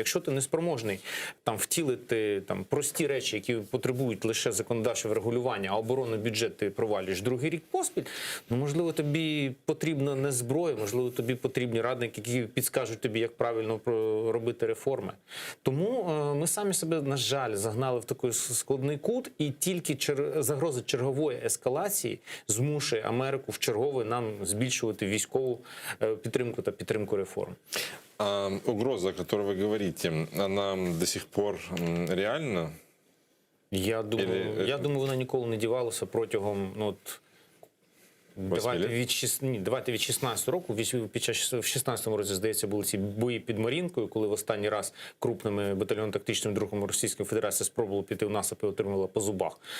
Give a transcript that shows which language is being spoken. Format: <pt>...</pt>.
<uk>Якщо ти не спроможний втілити прості речі, які потребують лише законодавчого регулювання, а оборонний бюджет ти провалюєш другий рік поспіль, можливо, тобі потрібна не зброя, можливо, тобі потрібні радники, які підскажуть тобі, як правильно робити реформи. Тому ми самі себе, на жаль, загнали в такий складний кут, і тільки загроза чергової ескалації змушує Америку вчергове нам збільшувати військову підтримку та підтримку реформ.</uk> <ru>А угроза, о которой вы говорите, она до сих пор реальна?</ru> <uk>Я думаю, вона ніколи не дівалася протягом... Давайте від 16 року, в 16-му році, здається, були ці бої під Мар'їнкою, коли в останній раз крупними батальйонно-тактичними другами Російської Федерації спробували піти в насип і отримали по зубах.</uk>